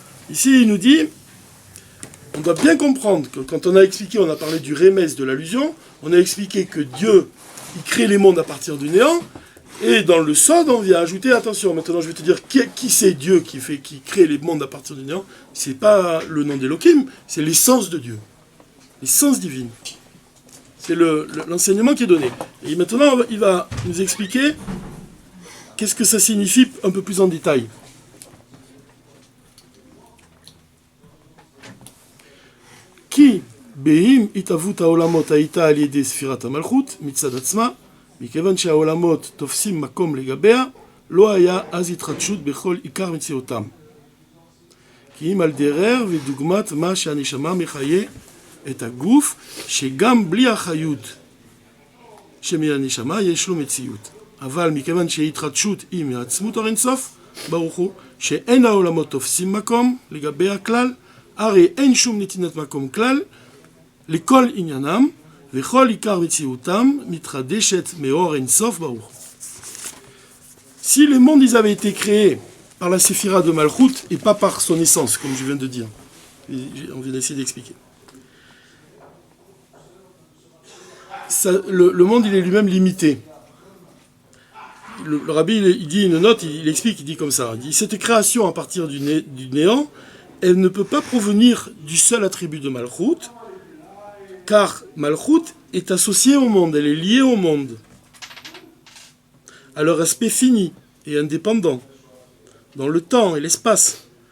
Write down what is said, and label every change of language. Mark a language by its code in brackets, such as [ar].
[fr] Ici, il nous dit, on doit bien comprendre que quand on a expliqué, on a parlé du remez de l'allusion, on a expliqué que Dieu, il crée les mondes à partir du néant, et dans le sod, on vient ajouter, attention, maintenant je vais te dire qui c'est Dieu qui crée les mondes à partir du néant. C'est pas le nom d'Elohim, c'est l'essence de Dieu, l'essence divine. C'est l'enseignement qui est donné. Et maintenant, il va nous expliquer qu'est-ce que ça signifie un peu plus en détail. [he] Ki beim itavut haolamot haïta al yedei sfirat hamalchut mitzad atzma מכיוון שהעולמות תופסים מקום לגביה, לא היה אז התחדשות בכל עיקר מציאותם. כי אם על דרר ודוגמת מה שהנשמה מחיה את הגוף, שגם בלי החיות שמן הנשמה יש לו מציאות. אבל מכיוון שההתחדשות היא מעצמות האינסוף, ברוך הוא, שאין העולמות תופסים מקום לגביה כלל, הרי אין שום נתינת מקום כלל, לכל עניינם, וכל עיקר מציאותם מתחדשת מאור אינסוף ברוך. [fr] Si les mondes ils avaient été créés par la séphira de Malchut et pas par son essence, comme je viens de dire, on vient d'essayer d'expliquer. Le monde il est lui-même limité. Le rabbi il dit une note, il explique, il dit comme ça, il dit cette création à partir du néant, elle ne peut pas provenir du seul attribut de Malchut, car Malchut est associée au monde, elle est liée au monde, à leur aspect fini et indépendant, dans le temps et l'espace.